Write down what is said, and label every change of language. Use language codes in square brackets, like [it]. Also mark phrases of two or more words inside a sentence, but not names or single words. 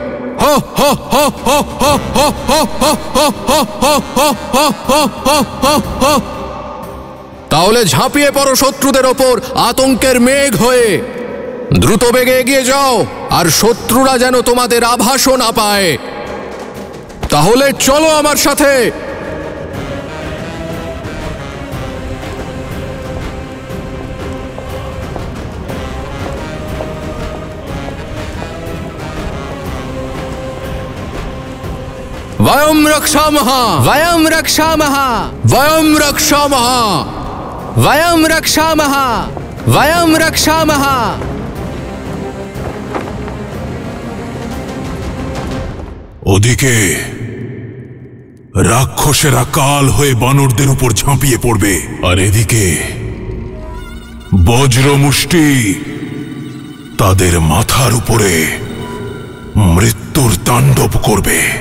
[bn] তাহলে ঝাঁপিয়ে পড়ো শত্রুদের ওপর আতঙ্কের মেঘ হয়ে। দ্রুত বেগে এগিয়ে যাও, আর শত্রুরা যেন তোমাদের আভাসও না পায়। তাহলে চলো আমার সাথে। [sa] वयं रक्षामः, वयं रक्षामः, वयं रक्षामः, वयं रक्षामः, वयं रक्षामः। [bn] ওদিকে রাক্ষসেরা কাল হয়ে বানরদের উপর ঝাঁপিয়ে পড়বে, আর এদিকে বজ্রমুষ্টি তাদের মাথার উপরে মৃত্যুর তাণ্ডব করবে।